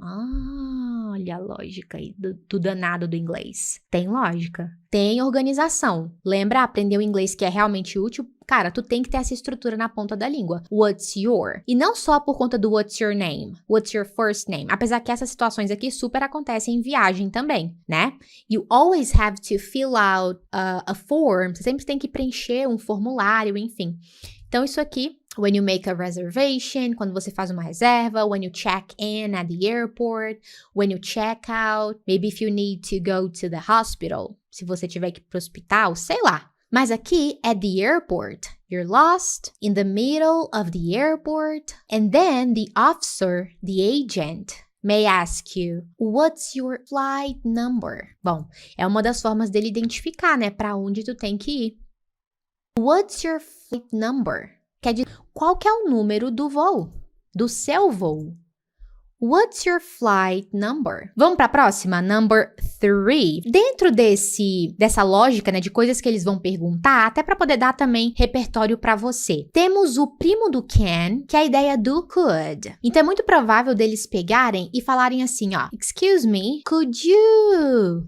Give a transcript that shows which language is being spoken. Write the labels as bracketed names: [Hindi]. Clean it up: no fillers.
[Portuguese] Ah, olha a lógica aí do danado do inglês. Tem lógica. Tem organização. Lembra? Aprender o inglês que é realmente útil? Cara, tu tem que ter essa estrutura na ponta da língua. What's your? E não só por conta do [English] what's your name, what's your first name. [Portuguese] Apesar que essas situações aqui super acontecem em viagem também, né? [English] You always have to fill out a form. [Portuguese] Você sempre tem que preencher um formulário, enfim. Então, isso aqui, [English] when you make a reservation, [Portuguese] quando você faz uma reserva, [English] when you check in at the airport, when you check out, maybe if you need to go to the hospital, [Portuguese] se você tiver que ir pro hospital, sei lá. [English] Mas aqui, at the airport, you're lost in the middle of the airport, and then the officer, the agent, may ask you, what's your flight number? [Portuguese] Bom, é uma das formas dele identificar, né, para onde tu tem que ir. [English] What's your flight number? [Portuguese] Quer dizer, qual que é o número do voo? Do seu voo? [English] What's your flight number? [Portuguese] Vamos para a próxima? Number 3. Dentro dessa lógica, né, de coisas que eles vão perguntar, até para poder dar também repertório para você. Temos o primo do can, que é a ideia do could. Então é muito provável deles pegarem e falarem assim, ó, [English] excuse me, could you?